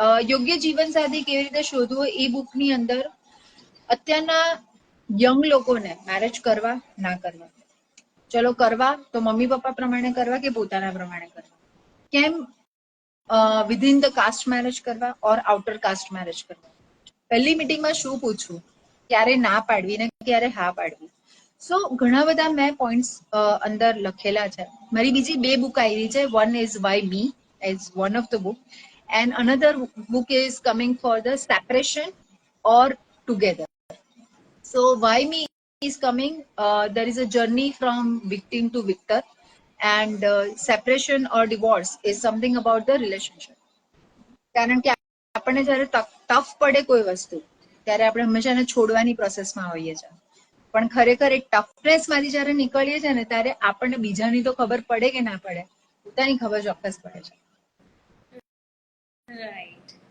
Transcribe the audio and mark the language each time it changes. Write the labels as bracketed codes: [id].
[gu] યોગ્ય જીવનસાથી કેવી રીતે શોધવો એ બુકની અંદર અત્યારના યંગ લોકોને મેરેજ કરવા ના કરવા, ચલો કરવા તો મમ્મી પપ્પા પ્રમાણે કરવા કે પોતાના પ્રમાણે કરવા, કેમ [en] within the caste [gu] મેરેજ કરવા ઓર આઉટર કાસ્ટ મેરેજ કરવા, પહેલી મીટિંગમાં શું પૂછવું, ક્યારે ના પાડવી ને ક્યારે હા પાડવી. સો ઘણા બધા મેં પોઈન્ટ્સ અંદર લખેલા છે. મારી બીજી 2 બુક આવી છે. [en] One is why me as one of the book, and another book is coming for the separation or together. So why me is coming? There is a journey from victim to victor, and separation or divorce is something about the relationship. [gu] કારણ કે આપણને જ્યારે tough પડે કોઈ વસ્તુ, ત્યારે આપણે હંમેશા એને છોડવાની પ્રોસેસમાં હોઈએ છીએ. પણ ખરેખર એ ટફનેસ માંથી જ્યારે નીકળીએ છીએ ને, ત્યારે આપણને બીજાની તો ખબર પડે કે ના પડે, પોતાની ખબર ચોક્કસ પડે છે. [en] Right.